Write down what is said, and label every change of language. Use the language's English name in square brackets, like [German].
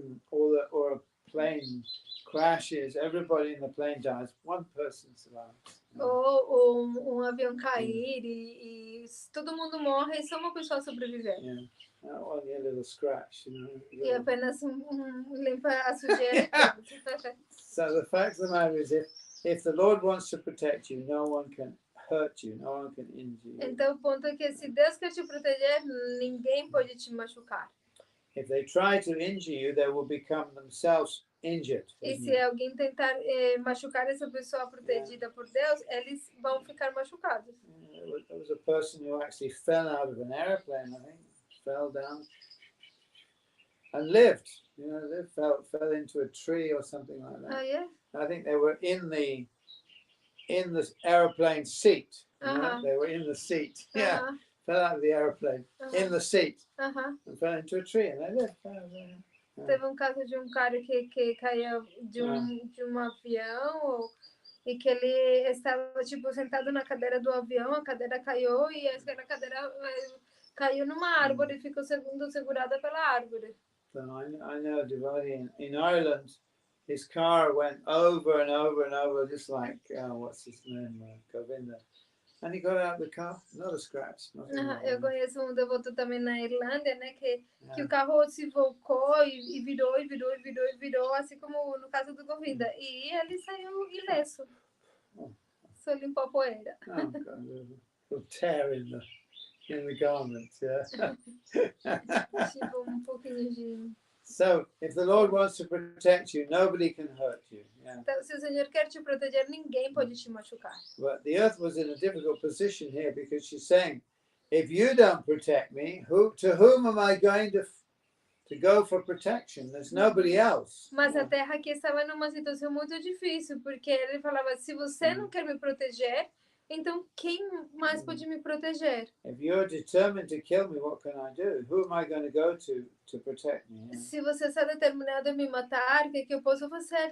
[English] Or a plane crashes, everybody in the plane dies, one person survives. [Portuguese] Ou avião cair e todo mundo morre e só uma pessoa sobreviver. [English] Only a little scratch, [Portuguese] E apenas limpa a sujeira. [English] So the fact of the matter is, if the Lord wants to protect you, no one can hurt you, no one can injure you. [Portuguese] Então o ponto é que se Deus quer te proteger, ninguém pode te machucar. [English] If they try to injure you, they will become themselves injured. [Portuguese] E se alguém tentar machucar essa pessoa protegida por Deus, eles vão ficar machucados. [English] There was a person who actually fell out of an airplane, I think, fell down and lived. They fell into a tree or something like that. Oh, yeah? I think they were in the airplane seat. They were in the seat. Fell out of the airplane in the seat and fell into a tree, and they lived. [Portuguese] Teve caso de cara que caiu de um avião e que ele estava tipo sentado na cadeira do avião, a cadeira caiu e a cadeira caiu numa árvore e ficou segurada pela árvore. [English] So I know a devotee in Ireland. His car went over and over and over, just like what's his name, Govinda. And he got out of the car, not a scratch. [Portuguese] Eu conheço devoto também na Irlanda, né, que o carro se volcou e virou, assim como no caso do Govinda. E ele saiu ileso. Só limpou a poeira. [English] A tear in the garment, [Portuguese] Tipo pouquinho de... [English] So, if the Lord wants to protect you, nobody can hurt you. [Portuguese] Então, se o Senhor quer te proteger, ninguém pode te machucar. [English] But the earth was in a difficult position here because she's saying, if you don't protect me, to whom am I going to go for protection? There's nobody else. [Portuguese] Mas a terra aqui estava numa situação muito difícil, porque ele falava, se você não quer me proteger, então quem mais pode me proteger? [English] If you're determined to kill me, what can I do? Who am I going to go to protect me? [Portuguese] Se você está determinado a me matar, o que eu posso fazer?